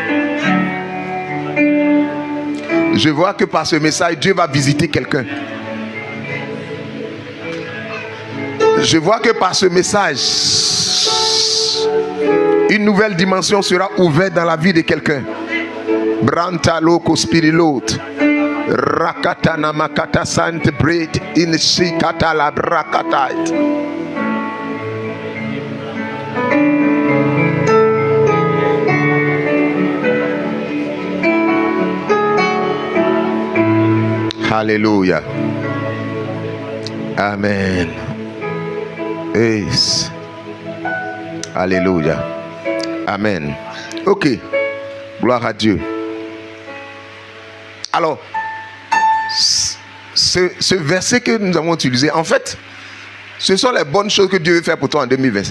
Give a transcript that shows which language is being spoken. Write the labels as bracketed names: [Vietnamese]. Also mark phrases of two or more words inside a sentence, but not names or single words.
[French] Je vois que par ce message, Dieu va visiter quelqu'un. Je vois que par ce message, une nouvelle dimension sera ouverte dans la vie de quelqu'un. Branta loko spirilot. Rakatana makata sant bread in shikata la brakatait. [English] Hallelujah. Amen. Yes. [French] Alléluia. Amen. Ok. Gloire à Dieu. Alors, ce verset que nous avons utilisé, en fait, ce sont les bonnes choses que Dieu veut faire pour toi en 2025.